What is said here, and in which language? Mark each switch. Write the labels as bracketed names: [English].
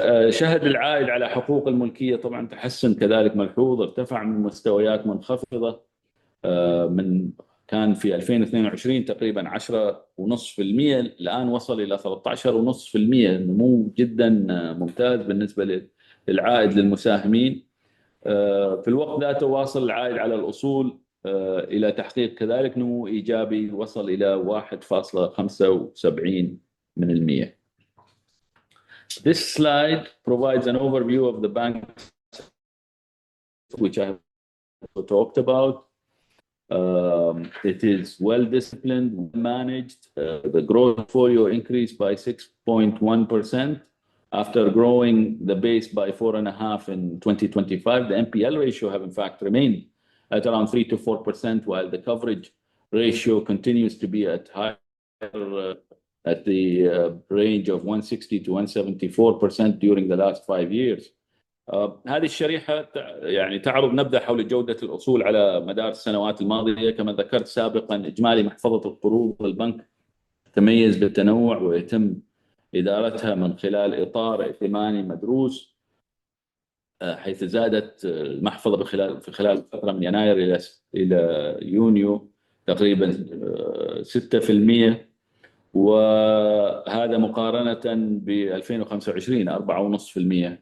[Arabic] شهد العائد على حقوق الملكية طبعا تحسن كذلك ملحوظ، ارتفع من مستويات منخفضة من كان في 2022 تقريبا 10.5%، الآن وصل إلى 13.5%، نمو جدا ممتاز بالنسبة للعائد للمساهمين. في الوقت ذاته واصل العائد على الأصول إلى تحقيق كذلك نمو إيجابي وصل إلى 1.75%. [English] This slide provides an overview of the bank, which I have talked about. It is well disciplined, well managed. The growth portfolio increased by 6.1% after growing the base by 4.5% in 2025. The NPL ratio have in fact remained at around 3 to 4%, while the coverage ratio continues to be at at the range of 160 to 174% during the last 5 years. [Arabic] هذه الشريحة يعني تعرض نبذة حول جودة الأصول على مدار السنوات الماضية. كما ذكرت سابقا، إجمالي محفظة القروض البنك تميز بالتنوع، ويتم إدارتها من خلال إطار ائتماني مدروس، حيث زادت المحفظة في خلال فترة من يناير إلى يونيو تقريبا 6%، وهذا مقارنة ب 2025 4.5%.